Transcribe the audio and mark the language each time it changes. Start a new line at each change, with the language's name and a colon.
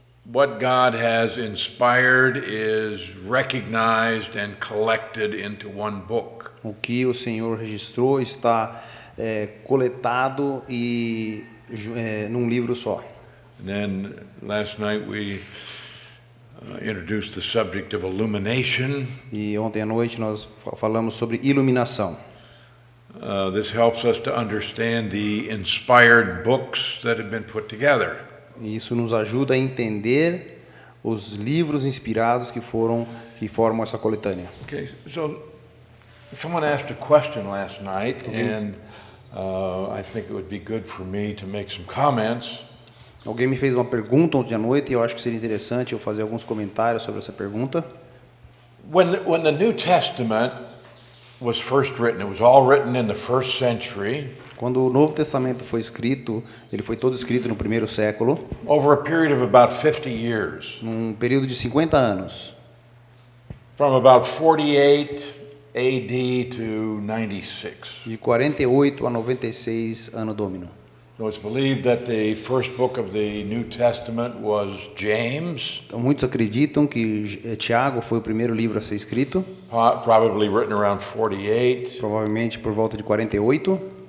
English: What God has inspired is recognized and collected into one book.
Portuguese: O que o Senhor registrou está coletado e num livro só.
English: And then last night we introduced the subject of illumination.
Portuguese: E ontem à noite nós falamos sobre iluminação.
English: This helps us to understand the inspired books that have been put together.
Portuguese: E isso nos ajuda a entender os livros inspirados que formam essa coletânea.
English: Okay, so someone asked a question last night, and I think it would be good for me to make some comments.
Portuguese: Alguém me fez uma pergunta ontem à noite e eu acho que seria interessante eu fazer alguns comentários sobre essa pergunta.
English: When the New Testament was first written, it was all written in the first century.
Portuguese: Quando o Novo Testamento foi escrito, ele foi todo escrito no primeiro século.
English: Over a period of about 50 years.
Portuguese: Num período de 50 anos.
English: From about 48 AD to 96.
Portuguese: de 48 a 96 ano domino.
English: So it's believed that the first book of the New Testament was James,
Portuguese: Então, muitos acreditam que Tiago foi o primeiro livro a ser escrito,
English: probably written around 48.
Portuguese: provavelmente por volta de 48.